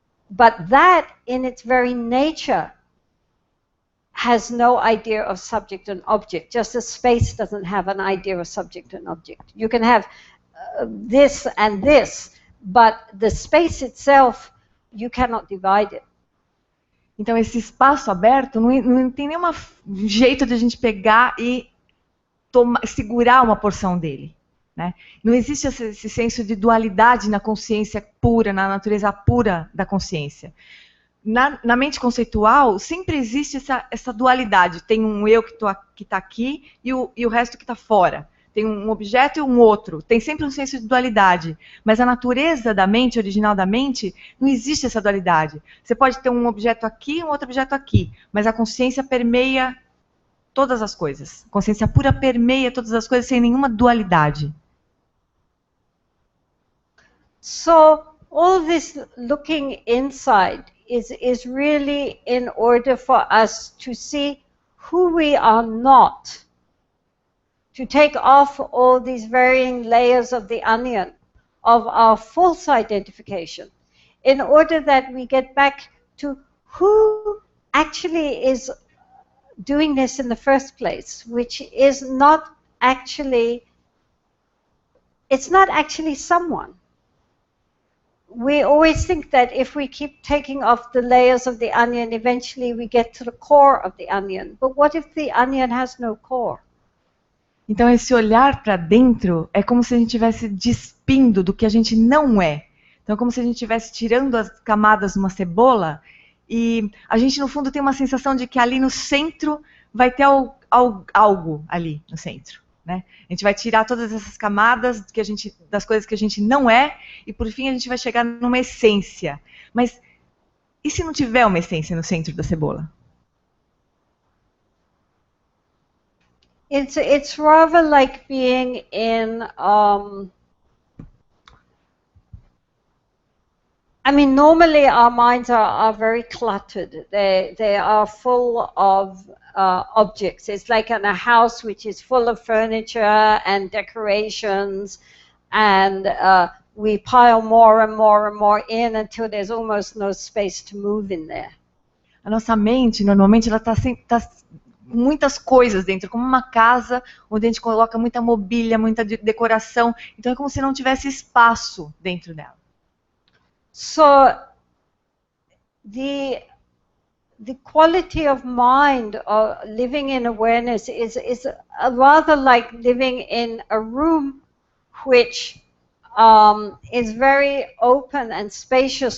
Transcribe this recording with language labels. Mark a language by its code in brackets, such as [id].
[en] But that, in its very nature, has no idea of subject and object, just as space doesn't have an idea of subject and object. You can have this and this, but the space itself, you cannot divide it. [pt] Então, esse espaço aberto não tem nenhum jeito de a gente pegar e segurar uma porção dele. Né? Não existe esse senso de dualidade na consciência pura, na natureza pura da consciência. Na mente conceitual, sempre existe essa dualidade. Tem um eu que está aqui e o resto que está fora. Tem um objeto e um outro. Tem sempre um senso de dualidade. Mas a natureza da mente, original da mente, não existe essa dualidade. Você pode ter um objeto aqui e um outro objeto aqui. Mas a consciência permeia todas as coisas. A consciência pura permeia todas as coisas sem nenhuma dualidade. [en] So, all this looking inside is really in order for us to see who we are not, to take off all these varying layers of the onion of our false identification, in order that we get back to who actually is doing this in the first place, which is not actually, it's not actually someone. We always think that if we keep taking off the layers of the onion, eventually we get to the core of the onion. But what if the onion has no core? [pt] Então, esse olhar para dentro é como se a gente estivesse despindo do que a gente não é. Então, é como se a gente estivesse tirando as camadas de uma cebola e a gente, no fundo, tem uma sensação de que ali no centro vai ter algo ali no centro. Né? A gente vai tirar todas essas camadas das coisas que a gente não é e, por fim, a gente vai chegar numa essência. Mas e se não tiver uma essência no centro da cebola? [en] It's rather like being in I mean, normally our minds are very cluttered. They are full of objects. It's like in a house which is full of furniture and decorations, and we pile more and more and more in until there's almost no space to move in there. [pt] A nossa mente, normalmente, ela está com muitas coisas dentro, como uma casa onde a gente coloca muita mobília, muita decoração. Então é como se não tivesse espaço dentro dela. [en] So the quality of mind or living in awareness is rather like living in a room which is very open and spacious.